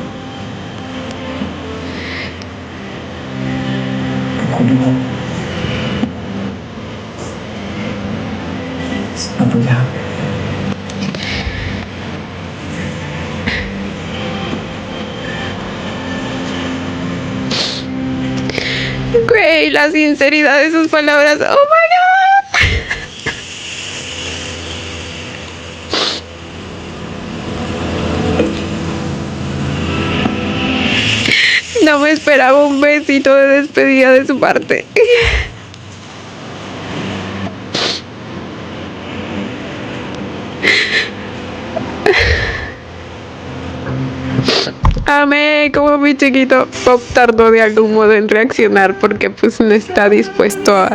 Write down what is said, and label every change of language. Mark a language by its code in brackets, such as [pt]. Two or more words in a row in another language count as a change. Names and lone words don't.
[th] ขอบคุณทุกคนขอบคุณครับ [es] Güey, la sinceridad de sus palabras. [en] Oh my god. [es] No me esperaba un besito de despedida de su parte. Amé como mi chiquito Pop tardó de algún modo en reaccionar porque pues no está dispuesto a...